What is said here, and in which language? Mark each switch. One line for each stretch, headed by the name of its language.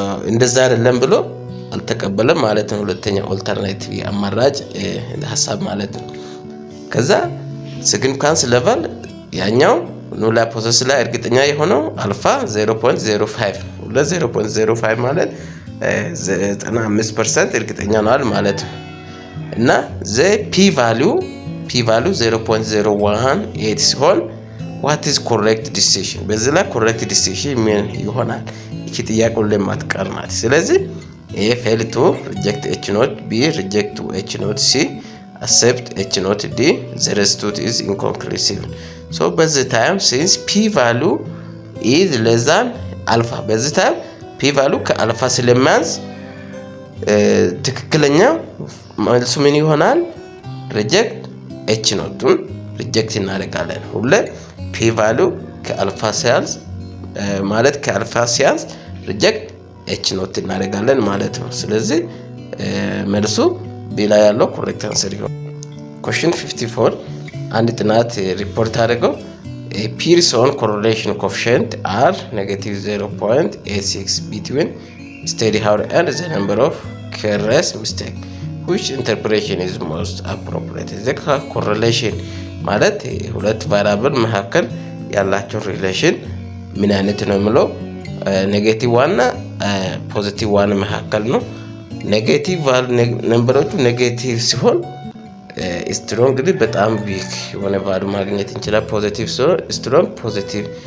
Amharic: እንደዛ አይደለም ብሎ አልተቀበለም ማለት ነው። ሁለተኛው አልተርናቲቭ አማራጭ ሐሳብ ማለት ነው። ከዛ ሲግኒፊካንስ ሌቨል ያኛው ኑል ሃይፖቴሲስ ላይ እርግጠኛ የሆነው አልፋ 0.05 0.05 ማለት 95% እርግጠኛ ነው ማለት ነው። እና ዘ ፒ ቫልዩ 0.018 ሲሆን
English: what is correct decision?
Amharic: በዚህ ላይ correct decision ምን ይሆናል? እቺ ጥያቄው ለማትቀር ናት። ስለዚህ
English: A fail to reject H note, B reject to H note, C accept H note, D the result is inconclusive. So በዚህ time since P value is less than alpha, በዚህ time P value
Amharic: ከአልፋ ስለሚያንስ ትክክለኛ መልሱ ምን ይሆናል? reject H ኖቱን ሪጀክት እናደርጋለን። ሁሌ ፒ ቫልዩ ከአልፋ ሲያንስ ማለት ከአልፋ ሲያንስ ሪጀክት ኤች ኖት እናደርጋለን ማለት ነው። ስለዚህ መልሱ ቢ ላይ ያለው ኮሬክት አንሰር ይሆናል። ኩዌስችን 54 አንድ ጥናት ሪፖርት አድርገው ፒርሰን ኮሪሌሽን ኮኤፊሺየንት አር -0.86
English: between study hour and the number of careless mistake. which interpretation is most appropriate?
Amharic: the correlation ማለት ሁለት ቫሪያብል መካከል ያላቸው ሪሌሽን ምን አይነት ነው የሚለው ኔጌቲቭ 1 እና ፖዚቲቭ 1 መካከል ነው። ኔጌቲቭ ነምበሮቹ ኔጌቲቭ ሲሆን ስትሮንግ እንግዲህ በጣም ዊክ የሆነ ቫሉ ማግኘት እንችላለን። ፖዚቲቭ ሲሆን ስትሮንግ ፖዚቲቭ